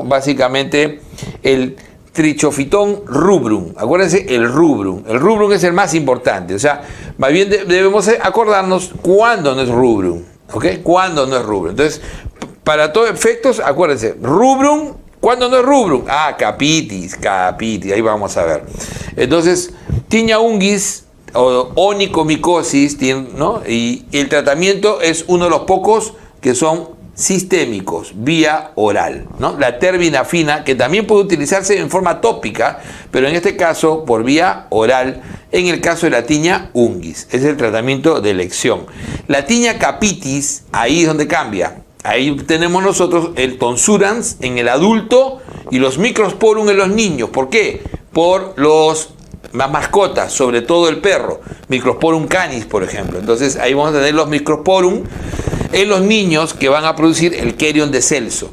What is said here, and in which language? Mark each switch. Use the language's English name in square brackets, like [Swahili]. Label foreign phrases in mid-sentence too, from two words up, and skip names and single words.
[Spanish] Básicamente el Trichophyton rubrum. Acuérdense, el rubrum. El rubrum es el más importante. O sea, más bien debemos acordarnos cuándo no es rubrum. ¿Ok? Cuándo no es rubrum. Entonces, para todos efectos, acuérdense, rubrum. ¿Cuándo no es rubrum? Ah, capitis, ahí vamos a ver. Entonces, tinea unguis o onicomicosis, ¿no? Y el tratamiento es uno de los pocos que son sistémicos, vía oral, ¿no? La terbinafina, que también puede utilizarse en forma tópica, pero en este caso por vía oral, en el caso de la tinea unguis. Es el tratamiento de elección. La tinea capitis, ahí es donde cambia. Ahí tenemos nosotros el tonsurans en el adulto y los microsporum en los niños. ¿Por qué? Por las mascotas, sobre todo el perro. Microsporum canis, por ejemplo. Entonces ahí vamos a tener los microsporum en los niños que van a producir el Querion de Celso.